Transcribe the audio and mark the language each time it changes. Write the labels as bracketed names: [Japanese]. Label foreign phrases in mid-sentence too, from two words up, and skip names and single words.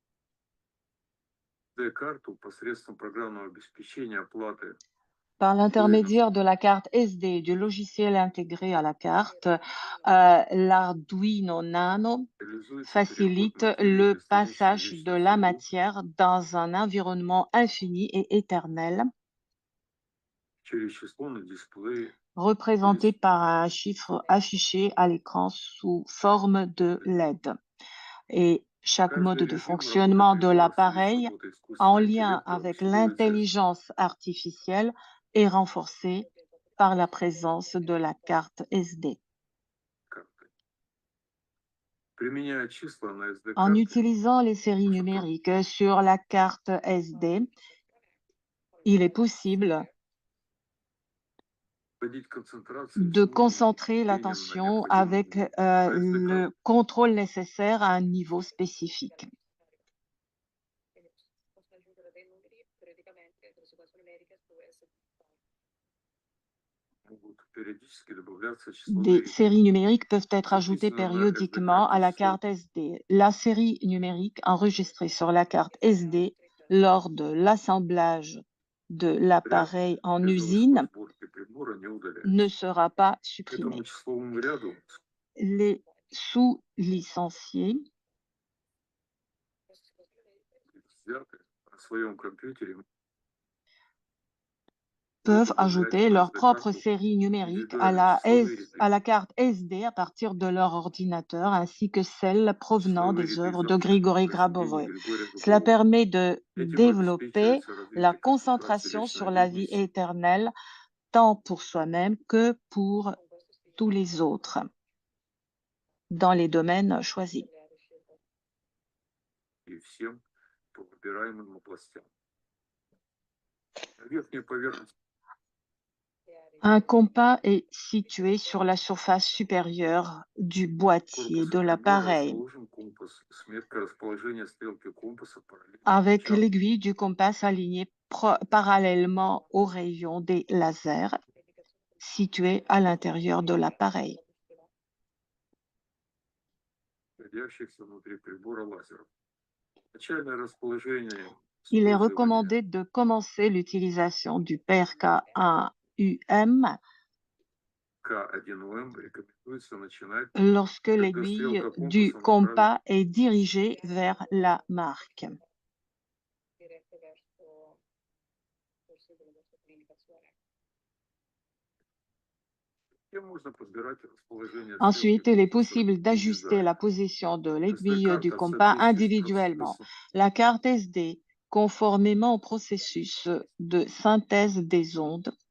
[French] Par l'intermédiaire de la carte SD et du logiciel intégré à la carte, l'Arduino Nano facilite le passage de la matière dans un environnement infini et éternel, représenté par un chiffre affiché à l'écran sous forme de LED. Et Chaque [Russian] Каждый [French] mode de [Russian] режим [French] fonctionnement [Russian] работы [French] de [Russian] прибора в связи с [French] l'appareil [Russian] работой [French] en [Russian] искусственного [French] lien [Russian] интеллекта [French] avec [Russian] усиливается [French] l'intelligence artificielle est renforcé par la présence de la carte SD. [Russian] картой. Применяя числа на [French] En [Russian] SD-карты, [French] utilisant les séries numériques sur la carte SD, il est possible [Russian] вводить концентрацию [French] de [Russian] с нужным [French] concentrer [Russian] управлением на [French] l'attention [Russian] необходимом [French] avec [Russian] уровне на [French] le [Russian] SD-карту. [French] contrôle nécessaire à un niveau spécifique. [Russian] Могут периодически добавляться [French] Des [Russian] числовые [French] séries numériques peuvent être ajoutées [Russian] записанные на [French] périodiquement à [Russian] SD-карте [French] la [Russian] число [French] carte SD. La série numérique enregistrée sur la carte SD lors de l'assemblage de l'appareil en [Russian] без [French] usine [Russian] сборки прибора не [French] ne [Russian] удаляется. [French] sera pas [Russian] К [French] supprimée. [Russian] этому числовому ряду [French] Les sous-licenciés [Russian] взяты на своем компьютере [French] peuvent [Russian] могут добавлять [French] ajouter [Russian] на [French] leur propre [Russian] SD-карту [French] série numérique à [Russian] индивидуальные числовые [French] à [Russian] ряды. [French] la carte SD à partir de leur ordinateur, ainsi que celles provenant [Russian] Числовые [French] des [Russian] ряды из [French] œuvres de [Russian] авторских [French] Grigory [Russian] произведений [French] Grabovoi. [Russian] Григория [French] Cela [Russian] Габового. [French] permet de [Russian] Этим [French] développer [Russian] обеспечивается [French] la [Russian] развитие концентрации [French] concentration sur [Russian] личной [French] la vie [Russian] личности [French] éternelle, tant pour soi-même que pour tous les autres, dans les domaines choisis. [Russian] и всем по выбираемым областям. На верхней поверхности [French] Un compas est situé sur la surface supérieure du boîtier [Russian] корпуса [French] de [Russian] прибора [French] l'appareil. [Russian] расположен компас с меткой расположения стрелки компаса параллельно [French] Avec [Russian] лучам [French] l'aiguille du compas alignée parallèlement aux rayons des lasers situés à l'intérieur de l'appareil. [Russian] находящихся внутри прибора лазеров. Начальное расположение [French] Il est [Russian] использования [French] recommandé de commencer l'utilisation du PRK1UM [Russian] К1М рекомендуется начинать, [French] lorsque [Russian] когда [French] l'aiguille [Russian] стрелка [French] du [Russian] компаса направлена [French] compas est dirigée vers la marque. [Russian] Затем можно подбирать расположение [French] Ensuite, [Russian] стрелки [French] il est [Russian] компаса [French] possible d'ajuster la [Russian] индивидуально. [French] position de l'aiguille du [Russian] SD-карта в [French] compas [Russian] соответствии с [French] individuellement. [Russian] процессом [French] La carte SD, conformément au processus de synthèse des ondes,